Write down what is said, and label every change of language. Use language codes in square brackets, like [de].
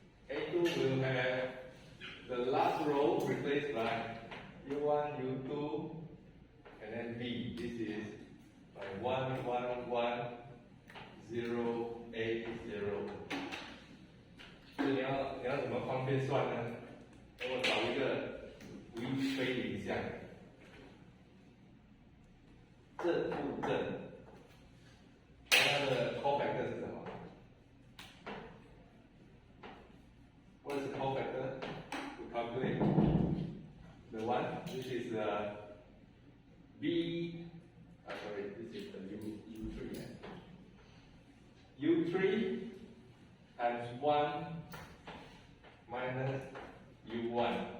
[en] A2 will have the last row replaced by U1, U2, and then B. This is by 1, 1, 1, 0A0。 [zh] 所以你要怎么方便算呢？那我找一个微非零项，正负正，它的 cofactor 是什么？ [en] What is the cofactor? To calculate the one, this is B. Sorry, this is the U3. U3 times 1 minus U1.